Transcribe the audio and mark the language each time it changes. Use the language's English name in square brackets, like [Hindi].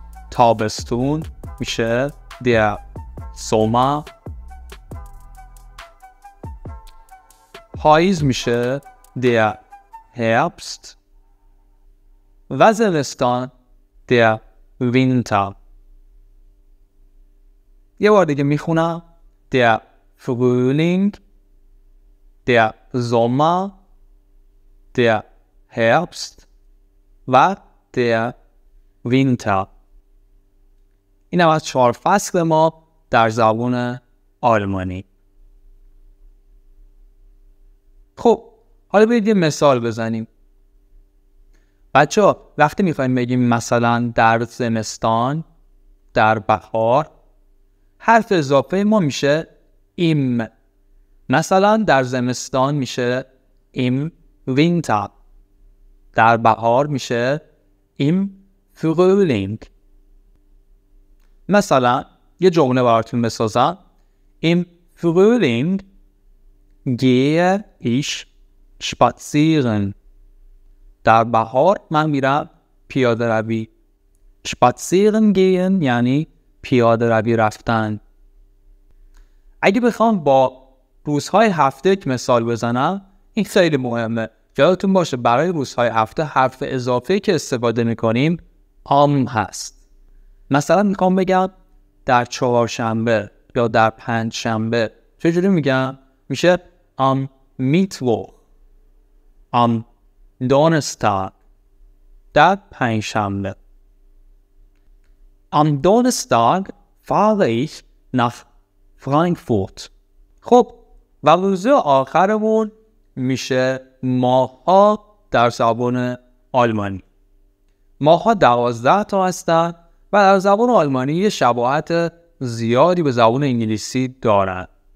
[Persian] تابستون میشه der Sommer. پاییز میشه der Herbst. و زمستان der Winter. یه بار دیگه میخونم. [German] der Frühling, der Sommer, der Herbst و der Winter. [Persian] این هم از 4 فصل ما در زبان آلمانی. خب حالا برید یه مثال بزنیم. بچه ها وقتی میخوایم بگیم مثلا در زمستان، در بهار، حرف اضافه ما میشه im. مثلا در زمستان میشه im Winter. در بهار میشه im Frühling. مثلا یه جمله براتون بسازم. [German] Im Frühling gehe ich spazieren. [Persian] در بهار من میرم پیاده روی. spazieren gehen یعنی پیاده روی رفتن. اگه بخوام با روزهای هفته یک مثال بزنم، این خیلی مهمه. یادتون باشه برای روزهای هفته حرف اضافه که استفاده میکنیم am هست. مثلا میخوام بگم در چهارشنبه یا در پنجشنبه. چجوری میگم؟ میشه [German] am Mittwoch, am Donnerstag. [Persian] در پنجشنبه. [German] Am Donnerstag fahre ich nach Frankfurt. [Persian] خب و روز آخرمون میشه ماه‌ها در زبان آلمانی. ماه‌ها 12 تا هستن و در زبان آلمانی یه شباهت زیادی به زبان انگلیسی دارن.